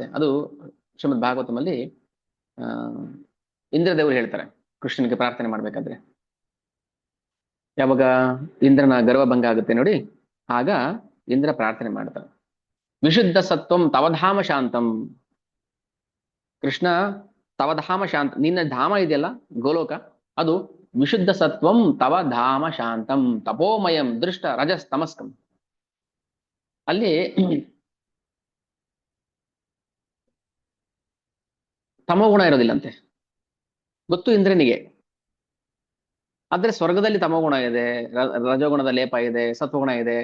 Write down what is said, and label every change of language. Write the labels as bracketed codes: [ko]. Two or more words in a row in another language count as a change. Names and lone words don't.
[kn] ಅದು ಶ್ರೀಮದ್ ಭಾಗವತಮಲ್ಲಿ ಇಂದ್ರದೇವರು ಹೇಳ್ತಾರೆ ಕೃಷ್ಣನಿಗೆ ಪ್ರಾರ್ಥನೆ ಮಾಡ್ಬೇಕಾದ್ರೆ. ಯಾವಾಗ ಇಂದ್ರನ ಗರ್ವಭಂಗ ಆಗುತ್ತೆ ನೋಡಿ, ಆಗ ಇಂದ್ರ ಪ್ರಾರ್ಥನೆ ಮಾಡ್ತಾರೆ, [sa] ವಿಶುದ್ಧ ಸತ್ವಂ ತವಧಾಮ ಶಾಂತಂ. ಕೃಷ್ಣ, ತವಧಾಮ ಶಾಂತ, [kn] ನಿನ್ನ ಧಾಮ ಇದೆಯಲ್ಲ ಗೋಲೋಕ, ಅದು [sa] ವಿಶುದ್ಧ ಸತ್ವಂ ತವ ಧಾಮ ಶಾಂತಂ ತಪೋಮಯಂ ದೃಷ್ಟ ರಜಸ್ ತಮಸ್ಕಂ. [kn] ಅಲ್ಲಿ ತಮೋಗುಣ ಇರೋದಿಲ್ಲಂತೆ, ಗೊತ್ತು ಇಂದ್ರನಿಗೆ. ಆದ್ರೆ ಸ್ವರ್ಗದಲ್ಲಿ ತಮೋಗುಣ ಇದೆ, ರಜೋಗುಣದ ಲೇಪ ಇದೆ, ಸತ್ವಗುಣ ಇದೆ.